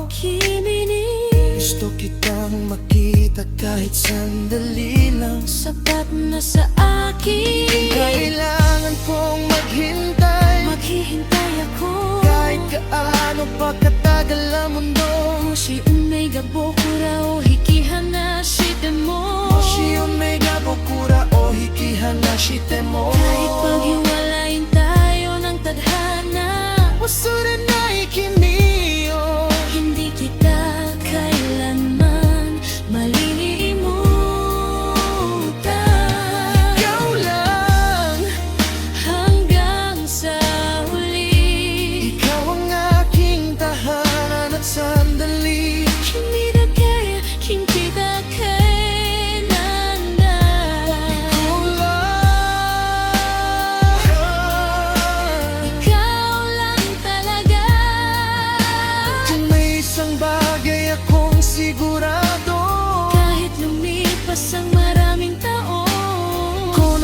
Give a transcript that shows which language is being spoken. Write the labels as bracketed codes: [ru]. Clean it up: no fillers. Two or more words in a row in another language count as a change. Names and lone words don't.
[ja] 君に, [tl] Gusto kitang makita kahit sandali lang. sapat na sa akin. Kailangan kong maghintay, Maghihintay ako. kahit gaano pa katagal ang mundo. [ja] もし運命が僕らを引き離しても、もし運命が僕らを引き離しても、 [tl] kahit paghiwalayin tayo ng tadhana, [ja] 忘れない君よ。 [tl] hindi kita kailanman malilimutan. Ikaw lang, Hanggang sa huli, ikaw ang aking tahanan at sandali. [ja] 君だけ、君だけなんだ [tl] Ikaw lang. Ikaw lang talaga. Kung may isang bagay akong sigurado, Kahit lumipas ang maraming taon,